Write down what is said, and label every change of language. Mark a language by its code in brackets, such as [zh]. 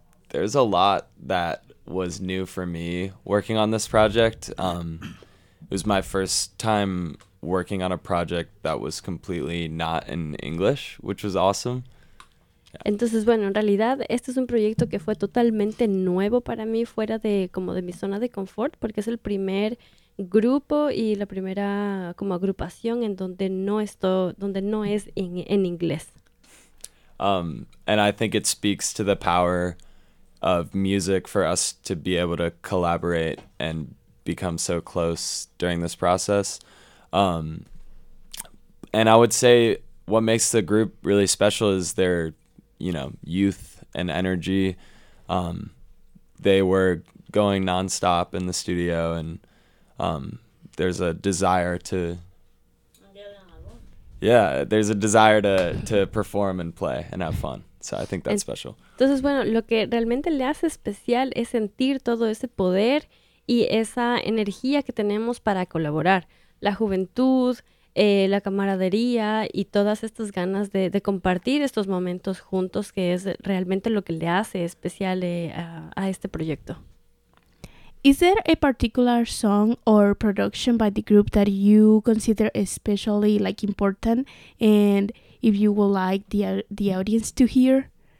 [en] There's a lot that was new for me working on this project. It was my first time working on a project that was completely not in English, which was awesome. [es] Entonces, bueno, en realidad este es un proyecto que fue totalmente nuevo para mí, fuera de como de mi zona de confort, porque es el primer grupo y la primera como agrupación en donde no es en inglés. [en] And I think it speaks to the power of music for us to be able to collaborate and become so close during this process. And I would say what makes the group really special is their, you know, youth and energy. They were going nonstop in the studio, and there's a desire to. Yeah, there's a desire to perform and play and have fun. So I think that's special. [es] Entonces, bueno, lo que realmente le hace especial es sentir todo ese poder y esa energía que tenemos para colaborar. La juventud, la camaradería y todas estas ganas de compartir estos momentos juntos, que es realmente lo que le hace especial a este proyecto. [en] Is there a particular song or production by the group that you consider especially like important and if you would like the audience to hear?